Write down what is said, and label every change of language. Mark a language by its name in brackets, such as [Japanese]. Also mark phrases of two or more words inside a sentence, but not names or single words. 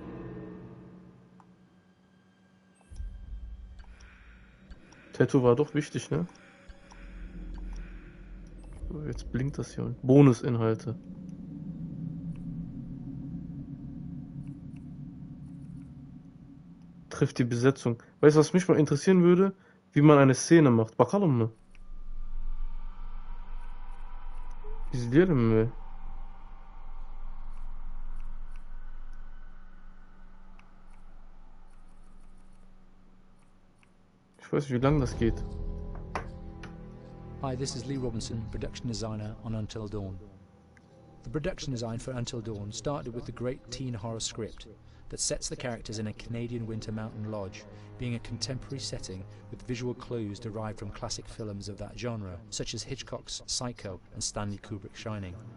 [German] Tattoo war doch wichtig, ne? So, jetzt blinkt das hier. Bonusinhalte. Trifft die Besetzung. Weißt du, was mich mal interessieren würde? Wie man eine Szene macht. [Turkish] Bakalım mı? İzleyelim mi? [German] Ich weiß nicht, wie lange das geht. [English] Hi, this is Lee Robinson, production designer on Until Dawn. The production design for Until Dawn started with the great teen horror script that sets the characters in a Canadian winter mountain lodge, being a contemporary setting with visual clues derived from classic films of that genre, such as Hitchcock's Psycho and Stanley Kubrick's Shining.